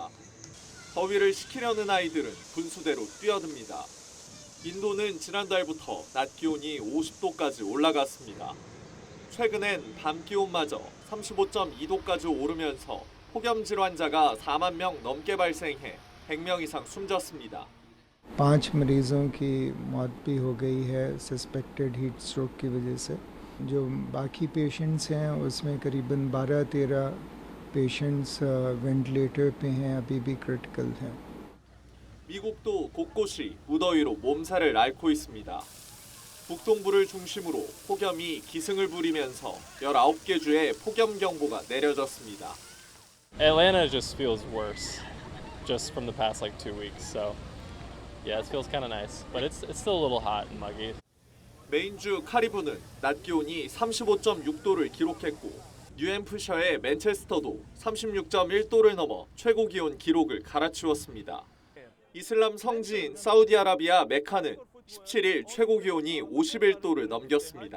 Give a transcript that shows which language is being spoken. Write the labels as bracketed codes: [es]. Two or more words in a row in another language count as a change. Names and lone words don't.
[ko] 더위를 식히려는 아이들은 분수대로 뛰어듭니다. 인도는 지난달부터 낮 기온이 50도까지 올라갔습니다. 최근엔 밤 기온마저 35.2도까지 오르면서 폭염 질환자가 4만 명 넘게 발생해 100명 이상 숨졌습니다. [hi] 5 मरीजों की मौत भी हो गई है [en] suspected heat stroke [hi] की वजह से जो बाकी पेशेंट्स हैं उसमें करीबन 12-13 पेशेंट्स वेंटिलेटर पे हैं अभी भी क्रिटिकल हैं. [ko] 미국도 곳곳이 무더위로 몸살을 앓고 있습니다. 북동부를 중심으로 폭염이 기승을 부리면서 19개 주에 폭염 경보가 내려졌습니다. [en] Atlanta just feels worse just from the past like 2 weeks. So yeah, it feels kind of nice, but it's still a little hot and muggy. [ko] 메인주 카리브는 낮 기온이 35.6도를 기록했고 뉴햄프셔의 맨체스터도 36.1도를 넘어 최고 기온 기록을 갈아치웠습니다. 이슬람 성지인 사우디아라비아 메카는 17일 최고 기온이 51도를 넘겼습니다.